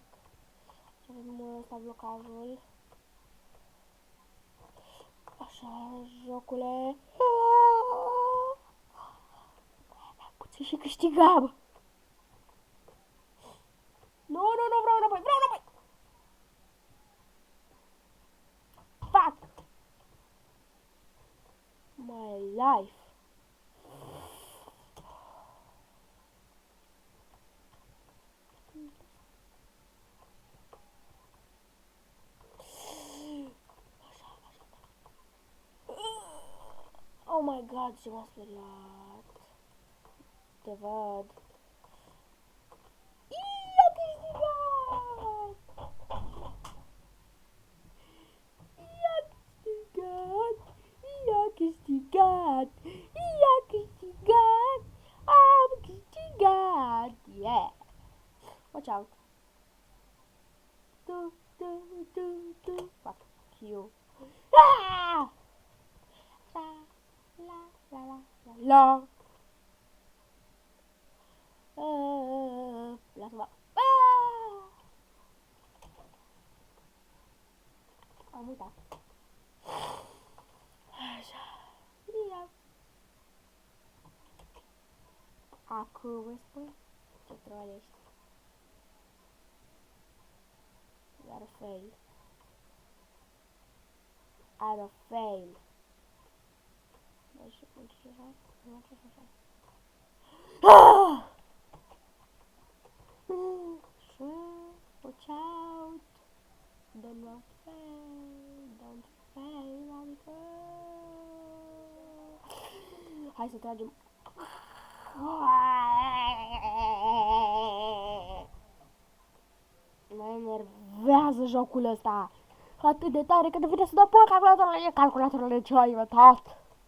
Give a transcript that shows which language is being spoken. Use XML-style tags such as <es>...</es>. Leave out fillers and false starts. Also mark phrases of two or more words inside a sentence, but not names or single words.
<ro>Și avem ăsta blocajul. Așa, jocule. Puțin și câștigam. Nu, vreau înapoi,</ro> <en>Fuck! My life. Oh my god,</en> <ro>ce m-a speriat. Te văd. I-a câștigat! Am câștigat!</ro> <en>Yeah! Watch out! Fuck you!</en> <ro>Ah! La! Lasă-mă! Am uitat. Așa. Ia. Acum vă spun ce trolești. Iar fail. Are fail. Deci, așa.</ro> <en>Watch out. Don't fail,</en> <ro>adică... Hai să tragem. Mă enervează jocul ăsta. Atât de tare că devine să dau pe calculatorul ce ai inventat.</ro>